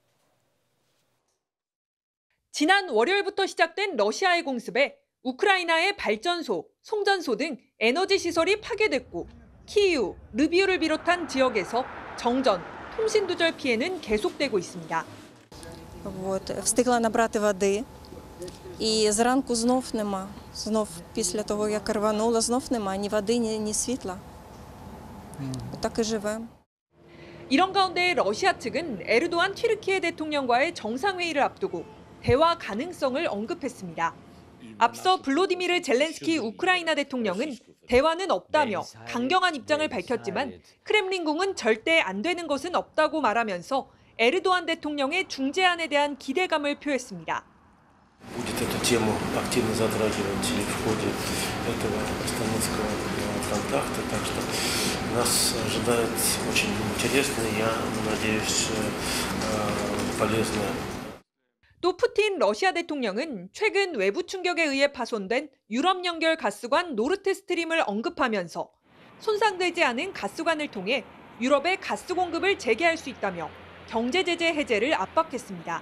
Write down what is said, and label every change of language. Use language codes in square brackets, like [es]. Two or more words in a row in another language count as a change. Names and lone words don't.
[ko] 지난 월요일부터 시작된 러시아의 공습에 우크라이나의 발전소, 송전소 등 에너지 시설이 파괴됐고 키이우, 르비우를 비롯한 지역에서 정전, 통신 두절 피해는 계속되고 있습니다. [uk] Встигла набрати води і зранку знов нема. Знов після того, як рвануло, знов нема ні води, ні світла. Так і живемо. [ko] 이런 가운데 러시아 측은 에르도안 튀르키예 대통령과의 정상회의를 앞두고 대화 가능성을 언급했습니다. 앞서 블로디미르 젤렌스키 우크라이나 대통령은 대화는 없다며 강경한 입장을 밝혔지만 크렘린궁은 절대 안 되는 것은 없다고 말하면서 에르도안 대통령의 중재안에 대한 기대감을 표했습니다. [ru] Будет эту тему активно затрагивать и в ходе этого Стамбульского контакта, так что нас ожидает очень интересное, я надеюсь, полезное. [ko] 또 푸틴 러시아 대통령은 최근 외부 충격에 의해 파손된 유럽 연결 가스관 노르트 스트림을 언급하면서 손상되지 않은 가스관을 통해 유럽의 가스 공급을 재개할 수 있다며 경제 제재 해제를 압박했습니다.